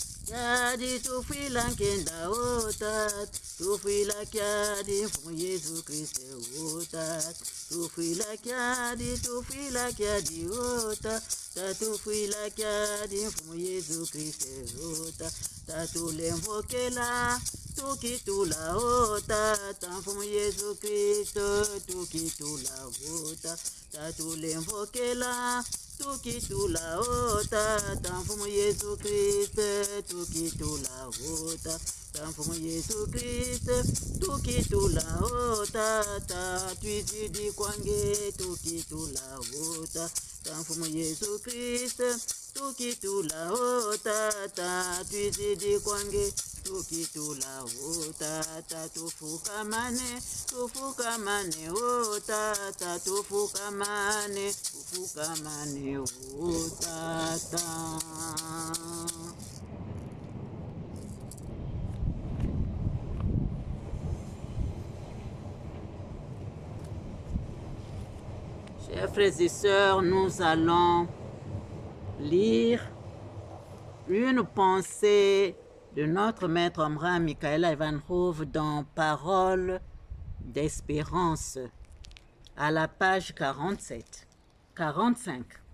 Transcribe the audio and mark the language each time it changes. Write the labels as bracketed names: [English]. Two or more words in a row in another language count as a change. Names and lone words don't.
[Kongo] Kyadi tufila kenda otat, tufila kyadi fumu Yesu Kristo otat, tufila kyadi otat, tufila kyadi fumu Yesu Kristo otat, tatulemvokela tukitula otat, fumu Yesu Kristo tukitula otat, tatulemvokela tukitula otat, fumu Yesu Kristo tukitula otat, fumu Yesu Kristo tukitula otat, twizidi kwange tukitula otat, fumu Yesu Kristo tukitula otat, twizidi kwange tukitula otat, tufukamane otat, tufukamane otat. [French] Chers frères et sœurs, nous allons lire une pensée de notre maître Omraam Michaela Evanhoove dans Paroles d'espérance à la page 45.